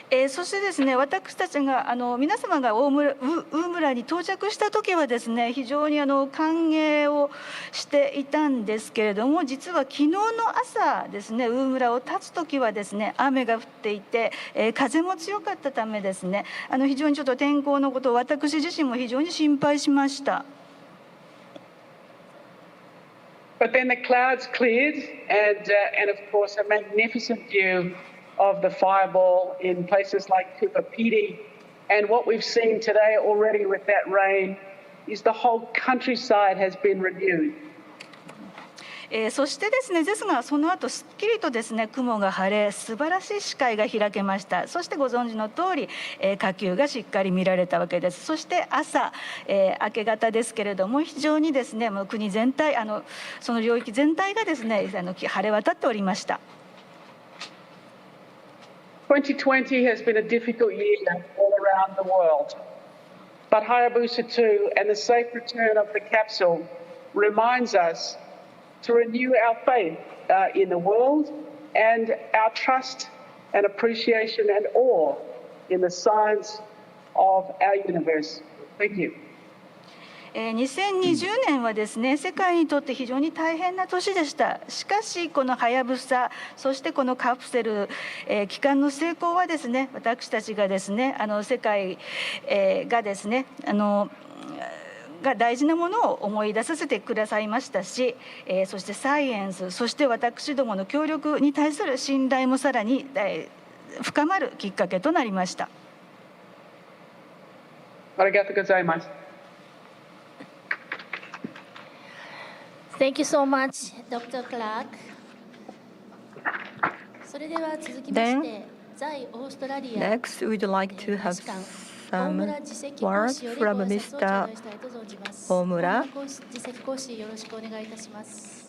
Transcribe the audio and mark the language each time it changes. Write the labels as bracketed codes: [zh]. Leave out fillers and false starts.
[ja] そしてですね、私たちが皆様がウームラに到着した時はですね、非常に歓迎をしていたんですけれども、実は昨日の朝ですね、ウームラを立つ時はですね、雨が降っていて、風も強かったためですね、非常にちょっと天候のことを私自身も非常に心配しました。 [en] But then the clouds cleared and of course a magnificent view of the fireball in places like Kupapiti. And what we've seen today already with that rain is the whole countryside has been renewed. [ja] そしてですね、ですがその後すっきりとですね、雲が晴れ、素晴らしい視界が開けました。そしてご存知の通り、火球がしっかり見られたわけです。そして朝、明け方ですけれども、非常にですね、もう国全体、その領域全体がですね、晴れ渡っておりました。 [en] 2020 has been a difficult year all around the world, but Hayabusa2 and the safe return of the capsule reminds us to renew our faith in the world and our trust and appreciation and awe in the science of our universe. Thank you. [ja] 2020年はですね、世界にとって非常に大変な年でした。しかしこのはやぶさ、そしてこのカプセル、帰還の成功はですね、私たちがですね、世界、がですね、が大事なものを思い出させてくださいましたし、そしてサイエンス、そして私どもの協力に対する信頼もさらに、深まるきっかけとなりました。ありがとうございます。 [en] Thank you so much, Dr. Clark. [ja] それでは続きまして、在オーストラリア [en] Next, we'd like to have some words from Mr. Omura. [ja] 次席講師よろしくお願いいたします。